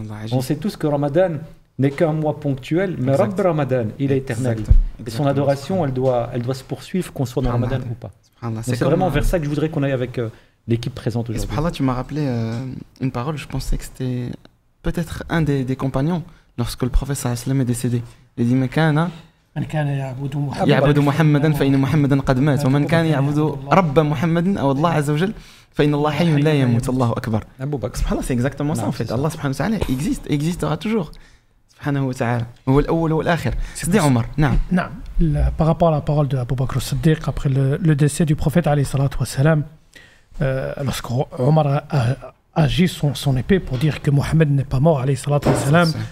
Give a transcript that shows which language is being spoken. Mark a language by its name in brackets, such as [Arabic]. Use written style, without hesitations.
[French] On sait tous que Ramadan n'est qu'un mois ponctuel, mais Rabb Ramadan, il est éternel. Et son adoration, elle doit se poursuivre, qu'on soit dans Ramadan ou pas. C'est vraiment vers ça que je voudrais qu'on aille avec l'équipe présente aujourd'hui. Subhanallah, tu m'as rappelé une parole, je pensais que c'était peut-être un des compagnons, lorsque le prophète sallallahu alayhi wa sallam est décédé. Il dit, [Arabic] من كان يعبد محمدا فإن محمدا قد مات ومن كان يعبد رب محمد أو الله عز وجل فإن الله حي لا يموت الله أكبر. [French] Subhanallah, c'est exactement ça en fait. Allah subhanahu wa ta'ala existe et existera toujours. Subhanahu wa ta'ala. [Arabic] هو الأول والآخر. [French] Sidi Omar. [Arabic] نعم. [French] Par rapport à la parole de Abu Bakr as-Siddiq après le décès du prophète alayhi salatu wa salam, lorsque Omar a agi son épée pour dire que Mohammed n'est pas mort alayhi salatu wa salam.